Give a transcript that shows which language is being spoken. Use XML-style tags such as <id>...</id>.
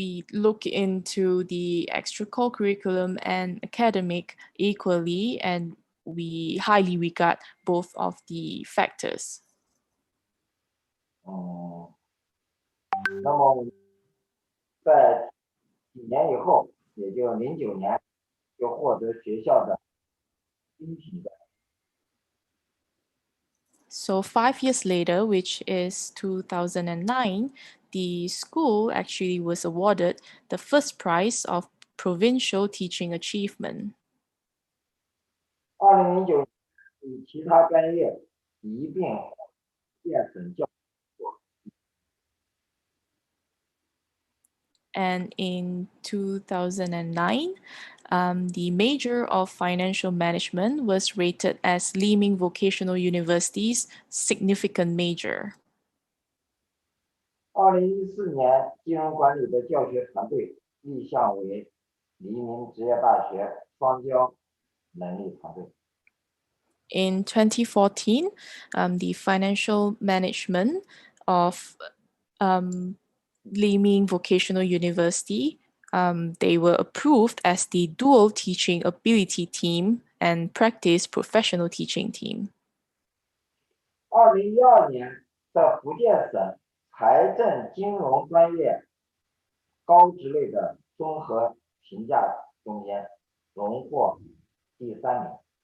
<en>we look into the extracurricular curriculum and academic equally, and we highly regard both of the factors.</en> <zh>那么在几年以后，也就09年，就获得学校的精品的。</zh> <en>So 5 years later, which is 2009, the school actually was awarded the first prize of provincial teaching achievement.</en> <zh>2009年与其他专业一并变省教。</zh> <en>And in 2009, the major of financial management was rated as Liming Vocational University's significant major.</en> <zh>2014年，金融管理的教学团队立项为黎明职业大学双教能力团队。</zh> <en>In 2014, the financial management of Liming Vocational University, they were approved as the dual teaching ability team and practice professional teaching team.</en> <zh>2012年，在福建省财政金融专业高职类的综合评价中间荣获第3名。</zh>